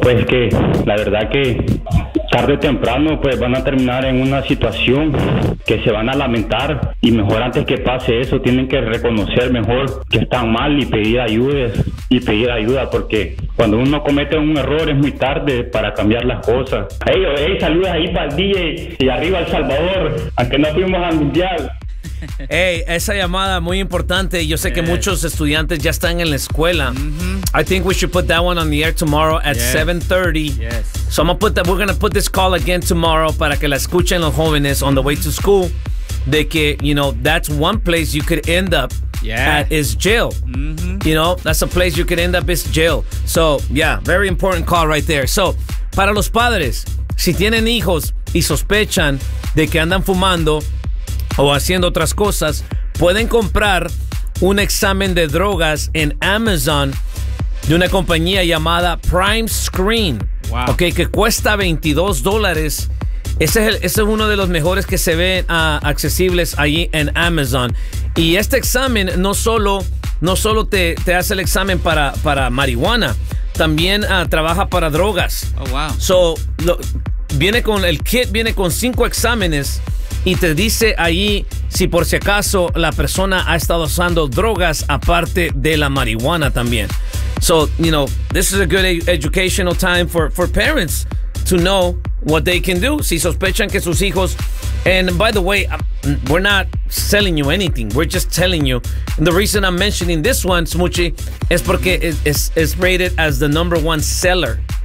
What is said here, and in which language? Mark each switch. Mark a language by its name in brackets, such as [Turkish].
[Spanish] Pues que la verdad que tarde o temprano pues van a terminar en una situación que se van a lamentar, y mejor antes que pase eso tienen que reconocer mejor que están mal y pedir ayuda, porque cuando uno comete un error es muy tarde para cambiar las cosas. Hey, saludos ahí para el DJ y arriba El Salvador, aunque no fuimos al mundial. Hey, esa llamada muy importante. Yo sé que muchos estudiantes ya están en la escuela. [English] Mm-hmm. I think we should put that one on the air tomorrow at 7:30. Yes. So I'm gonna put that. We're gonna put this call again tomorrow [Spanish] para que la escuchen los jóvenes [English] on the way to school. [Spanish] De que, [English] you know, that's one place you could end up at is jail. Mm-hmm. You know, that's a place you could end up is jail. So yeah, very important call right there. [Spanish] So para los padres, si tienen hijos y sospechan de que andan fumando o haciendo otras cosas, pueden comprar un examen de drogas en Amazon de una compañía llamada Prime Screen. [English] Wow. [Spanish] Okay, que cuesta $22. Ese es uno de los mejores que se ven accesibles ahí en Amazon. Y este examen no solo te hace el examen para marihuana, también trabaja para drogas. [English] Oh, wow. [Spanish] So, viene con 5 exámenes. Y te dice ahí si por si acaso la persona ha estado usando drogas aparte de la marihuana también. [English] So, you know, this is a good educational time for parents to know what they can do. [Spanish] Si sospechan que sus hijos... [English] And by the way, we're not selling you anything. We're just telling you. And the reason I'm mentioning this one, Smuchi, [Spanish] es porque [English] it's rated as the number one seller.